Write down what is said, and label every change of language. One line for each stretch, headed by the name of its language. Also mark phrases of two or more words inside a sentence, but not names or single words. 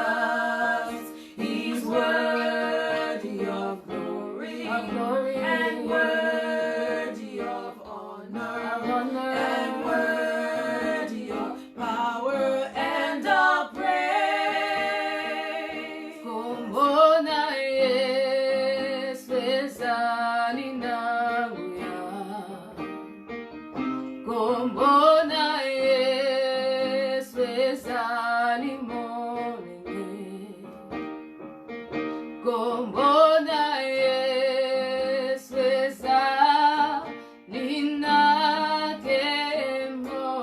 English: He's worthy of glory, and worthy of honor, and worthy of power and of praise.
Lingala: Kumbona Yesu ezali nanguya. Kumbona Yesu ezali monene. Kumbona Yesu ezali nakemo.